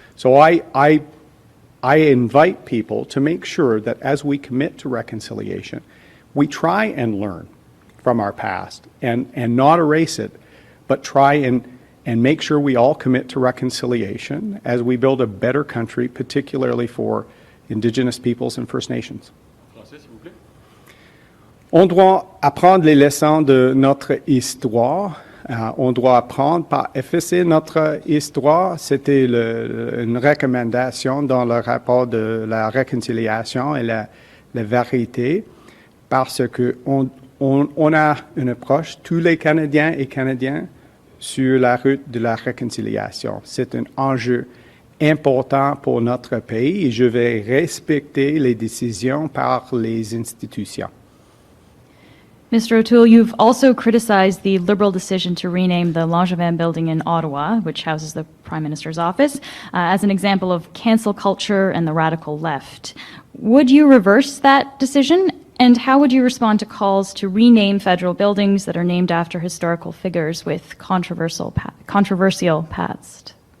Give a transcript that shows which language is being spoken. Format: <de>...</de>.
<en>So I invite people to make sure that as we commit to reconciliation, we try and learn from our past and not erase it, but try and make sure we all commit to reconciliation as we build a better country, particularly for Indigenous peoples and First Nations.</en> <fr>On doit apprendre les leçons de notre histoire. On doit apprendre par effacer notre histoire. C'était une recommandation dans le rapport de la réconciliation et la vérité, parce qu'on a une approche, tous les Canadiens et Canadiennes, sur la route de la réconciliation. C'est un enjeu important pour notre pays et je vais respecter les décisions par les institutions.</fr> <en>Mr. O'Toole, you've also criticized the Liberal decision to rename the Langevin building in Ottawa, which houses the Prime Minister's office, as an example of cancel culture and the radical left. Would you reverse that decision? And how would you respond to calls to rename federal buildings that are named after historical figures with controversial past?</en>